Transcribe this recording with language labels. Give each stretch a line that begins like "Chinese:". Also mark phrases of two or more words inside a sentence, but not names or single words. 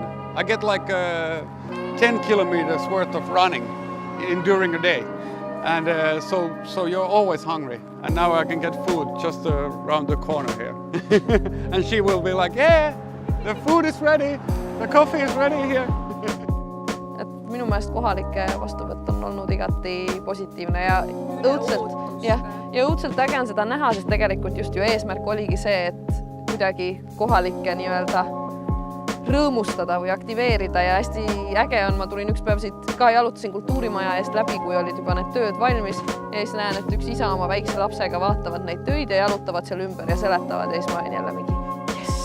English: I get like 10 kilometers worth of running during a day. And so you're always hungry. And now I can get food just around the corner here. And she will be like, yeah, the food is ready, the coffee is ready here.
Estonian: Et minu meelest kohalike vastuvõtt on olnud igati positiivne ja õudselt äge on seda näha, sest tegelikult just ju eesmärk oligi see, et kuidagi kohalikke nii-öelda rõõmustada või aktiveerida ja hästi äge on, ma tulin üks päev siit ka jalutasin kultuurimaja eest läbi, kui olid juba need tööd valmis ja siis näen, et üks isa oma väikse lapsega vaatavad neid töid ja jalutavad seal ümber ja seletavad ja siis ma olin jälle mingi yes!